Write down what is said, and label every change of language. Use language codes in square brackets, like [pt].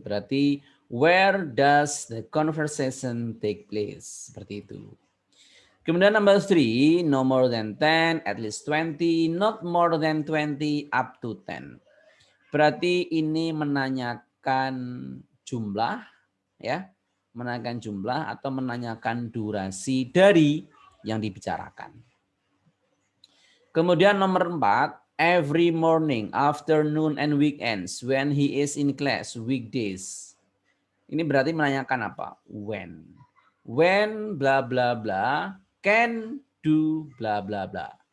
[id] Berarti [en] where does the conversation take place? [id] Seperti itu. Kemudian [en] number 3, no more than 10, at least 20, not more than 20, up to 10. [id] Berarti ini menanyakan jumlah ya. Menanyakan jumlah atau menanyakan durasi dari yang dibicarakan. Kemudian nomor 4, [en] every morning, afternoon, and weekends when he is in class, weekdays. [id] Ini berarti menanyakan apa? [en] When. When bla bla [id] bla can do bla bla bla.